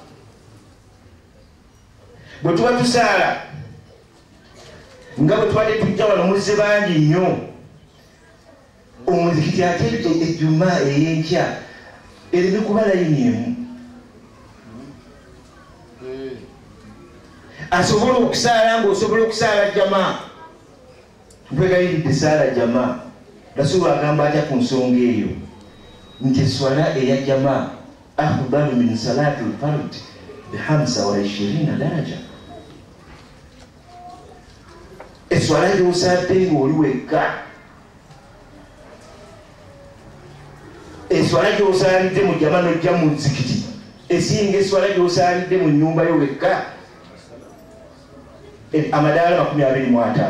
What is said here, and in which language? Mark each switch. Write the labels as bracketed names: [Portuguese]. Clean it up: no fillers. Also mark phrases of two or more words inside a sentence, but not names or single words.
[Ganda] bwe tuba tusaala nga bwe tubadde tujja wano muzze bangi nnyo omuzikiti ate ejjuma ey'enkya ereme kuba layini emu asobola okusaala ng'osobola okusaala jamaa mpwegayiridde saala jamaa. Rasul agamba atya ku nsonga eyo nti eswala eya jamaa [Arabic] أفضل من صلاة الفرد ب25 درجة. [Ganda] Eswala gy'osadde ng'oli wekka, eswala gy'osaalidde mu jamaa n'ojja mu nzikiti esinga eswala gy'osaalidde mu nnyumba yo wekka amadaala 25.